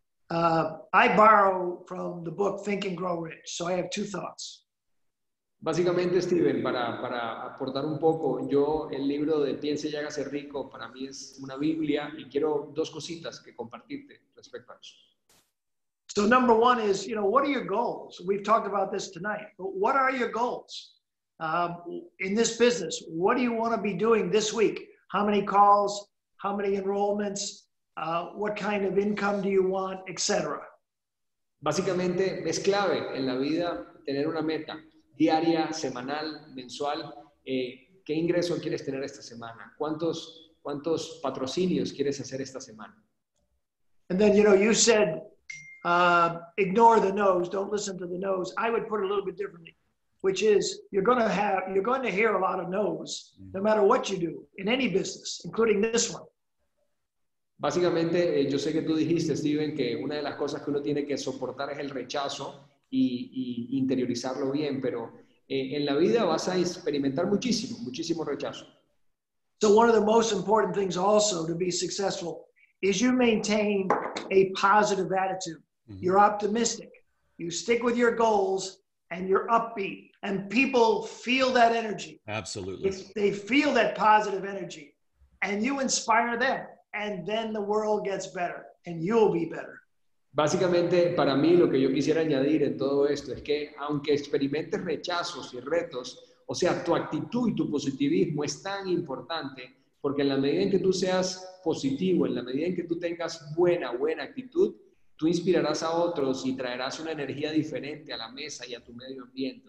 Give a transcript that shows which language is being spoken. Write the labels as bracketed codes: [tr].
[en] I borrow from the book Think and Grow Rich, so I have 2 thoughts. [es] Básicamente, Steven, para aportar un poco, yo el libro de Piense y hágase rico para mí es una Biblia y quiero 2 cositas que compartirte respecto a eso. [en] So number 1 is, you know, what are your goals? We've talked about this tonight, but what are your goals in this business? What do you want to be doing this week? How many calls? How many enrollments? What kind of income do you want, etc. [es] Básicamente es clave en la vida tener una meta diaria, semanal, mensual. ¿Qué ingreso quieres tener esta semana? ¿Cuántos patrocinios quieres hacer esta semana? [en] And then, you know, you said, ignore the no's, don't listen to the no's. I would put it a little bit differently, which is you're going to hear a lot of no's, no matter what you do in any business, including this one. [es] Básicamente, yo sé que tú dijiste, Steven, que una de las cosas que uno tiene que soportar es el rechazo y interiorizarlo bien, pero en la vida vas a experimentar muchísimo rechazo. [en] So one of the most important things also to be successful is you maintain a positive attitude. Mm-hmm. You're optimistic. You stick with your goals and you're upbeat. And people feel that energy. Absolutely. They feel that positive energy. And you inspire them. And then the world gets better. And you'll be better. [es] Básicamente, para mí, lo que yo quisiera añadir en todo esto es que aunque experimentes rechazos y retos, o sea, tu actitud y tu positivismo es tan importante porque en la medida en que tú seas positivo, en la medida en que tú tengas buena actitud, tú inspirarás a otros y traerás una energía diferente a la mesa y a tu medio ambiente.